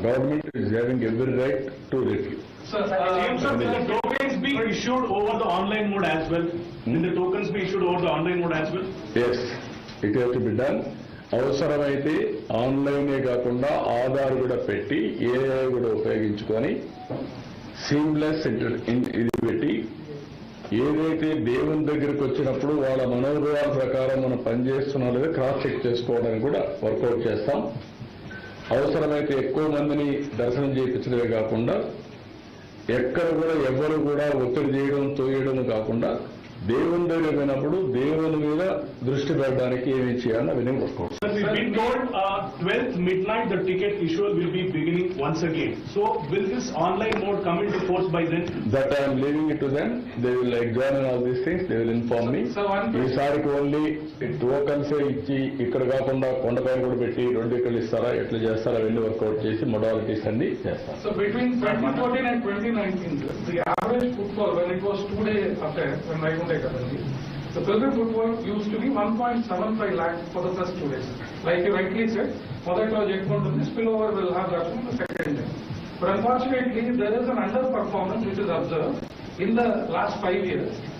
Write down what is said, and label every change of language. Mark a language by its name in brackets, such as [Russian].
[English] Government is having every right to review. will the tokens be issued over the online mode as well? Will the tokens be issued over the online mode as well? Yes, it has to be done. [Telugu] అవసరమైతే ఆన్లైనే కాకుండా ఆధార్ కూడా పెట్టి AI కూడా ఉపయోగించుకొని seamless ఇది పెట్టి ఏదైతే దేవుని దగ్గరికి వచ్చినప్పుడు వాళ్ళ మనోభావాల ప్రకారం మనం పనిచేస్తున్నా లేదా క్రాస్ చెక్ చేసుకోవడానికి కూడా వర్కౌట్ చేస్తాం. అవసరమైతే ఎక్కువ మందిని దర్శనం చేయించడమే కాకుండా ఎక్కడ కూడా ఎవరు కూడా ఒత్తిడి చేయడం తోయడం కాకుండా దేవుని దగ్గర పోయినప్పుడు దేవుని మీద దృష్టి పెట్టడానికి ఏమి చేయాలని అవన్నీ work out. [English] We've been told 12th midnight the ticket issue will be beginning once again. So will this online mode come into force by then? That I am leaving it to them. They will examine all these things. They will inform me. [Telugu] ఈసారికి only tokens ఇచ్చి ఇక్కడ కాకుండా కొండపైన కూడా పెట్టి 2 ఇక్కడ ఇస్తారా ఎట్లా చేస్తారా అవన్నీ వర్కౌట్ చేసి మొడాలిటీస్ అన్ని చేస్తాం. [English] So between 2014 and 2019, the average footfall when it was 2-day affair, when Vaikunta Ekadasi, the pilgrim footfall used to be 1.75 lakh for the first 2 days. Like you rightly said, [Telugu] మొదట్లో చెప్పుకుంటుంది [English] spillover will have that on the second day. But unfortunately, there is an underperformance which is observed in the last 5 years.